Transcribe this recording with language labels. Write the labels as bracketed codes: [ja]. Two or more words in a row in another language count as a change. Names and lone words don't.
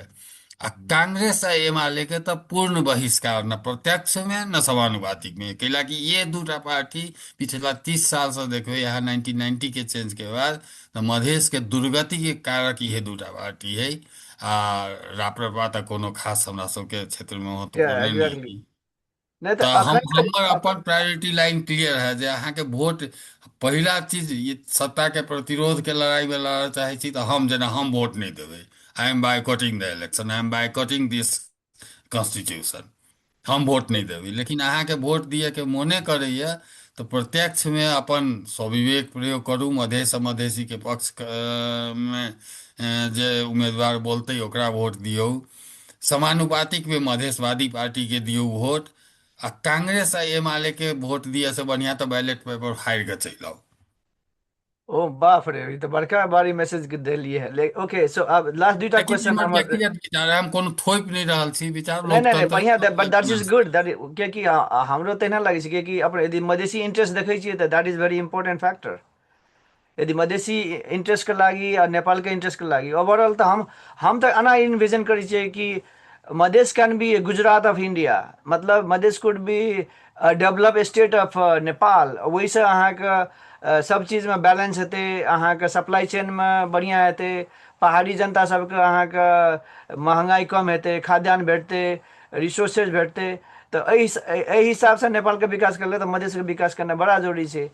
[mai] आ कांग्रेस आ एमाले के तऽ पूर्ण बहिष्कार, न प्रत्यक्ष में न समानुपातिक में, कैलाकि ये दूटा पार्टी पिछला 30 साल से देखबे यहाँ 1990 के चेंज के बाद तऽ मधेश के दुर्गति के कारक इहे दूटा पार्टी है। आ राप्रपा तऽ कोनो खास हमरा सबके क्षेत्र में या महत्वपूर्ण नहीं एग्जैक्टली। है। नहीं तो तऽ हम अखन हमर अपन प्रायोरिटी लाइन क्लियर है जे अहाँके वोट, पहिला चीज ये सत्ता के प्रतिरोध के लड़ाई में लड़ऽ चाहै छी तऽ हम जेना हम वोट नहीं देबै। [en] I am boycotting the election, I am boycotting this constitution. [mai] हम वोट नहीं देबै, लेकिन अहाँके वोट दिए के मोने करैए तऽ प्रत्यक्ष में अपन स्वविवेक प्रयोग करू। मधेश आ मधेसी के पक्ष में जे उम्मीदवार बोलतै ओकरा वोट दियौ। समानुपातिक में मधेशवादी पार्टी के दियौ वोट। आ कांग्रेस आ एमाले के वोट दिए से बढ़िया तो बैलेट पेपर फाड़ि के चलि आउ। ओ बाप रे, ई तो बड़का बारी मैसेज देलिए है। ओके, सो अब लास्ट दुईटा लेकिन क्वेश्चन हमर हमर। व्यक्तिगत विचार है, हम कोनो थोपि नहीं रहल छी, विचार नहीं नहीं नहीं, लोकतंत्र है, बढ़िया, सब [en] but that is [mai] अपना [en] good that. [mai] कियाकि हमरो तहिना लागै छै कियाकि अपन यदि मधेसी इंटरेस्ट देखै छियै तऽ [en] that is very important factor. [mai] यदि मधेसी इंटरेस्ट के लागी आ नेपाल के इंटरेस्ट के लागी ओवरऑल तऽ हम तऽ एना इन्विजन करै छियै कि मधेश [en] can be Gujarat of India. मतलब Madhesh could be develop state of Nepal. [mai] ओहिसँ अहाँके सब चीजमे बैलेंस हेतै, अहाँके सप्लाई चेनमे बढ़िआँ हेतै, पहाड़ी जनता सबके अहाँके महंगाई कम हेतै, खाद्यान्न भेटतै, रिसोर्सेज भेटतै। तऽ एहि हिसाबसँ नेपालके विकास करले तऽ मधेशके विकास करनाइ बड़ा जरूरी छै।